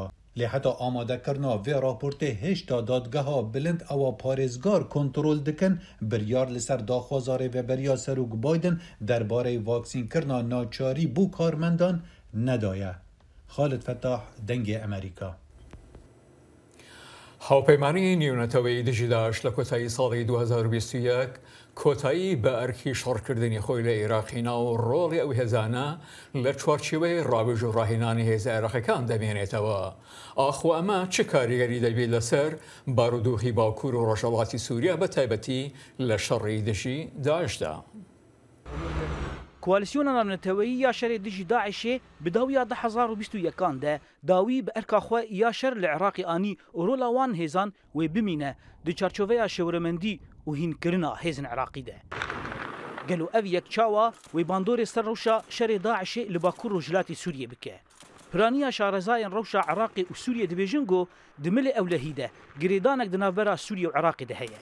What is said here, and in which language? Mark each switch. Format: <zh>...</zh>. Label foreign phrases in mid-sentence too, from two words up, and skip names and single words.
<ku>Lê heta amadekirina vê raportê hêşta dadgeha bilind ewa parêzgar kontrol dikin biryar li ser daxwaza rêveberiya Serok Biden derbarê vaksînkirina naçarî bû karmendan nedaye. Xalid Fettah, Dengê Amerîka.</ku> <ckb>هاوپەیمانی نیونەتەوەی دژی داعش لە کۆتایی ساڵی 2021 کۆتایی بە ئەرکی شەڕکردنی خۆی لە عێراقینا و ڕۆڵی ئەو هێزانە لە چوارچێوەی ڕاوێژ و ڕاهێنانی هێزە عێراقیەکان دەمێنێتەوە. ئاخۆ ئەمە چه کاریگەری دەبێت لەسەر بارودۆخی باکوور و ڕۆژهەڵاتی سووریا بە تایبەتی لە شەڕی دژی داعشدا.</ckb> <ku>کوالسیۆنە ناونەتەوەیی یا شەرێ دژی داعشێ بداویا 2021 de dawî bi erka xwe ya şer li Iraqê anî û rola wan hêzan wê bimîne di çarçoveya şewremendî û hînkirina hêzên Iraqî de. Gelo ev yek çawa wê bandorê ser rewşa şerê Daişê li Bakur Rojhilatê Sûriyê bike. Piraniya şarezayên rewşa Iraqê û Sûriyê dibêjin got di milê ewlehî de girêdanek di navbera Sûriye û Iraqê de heye.</ku>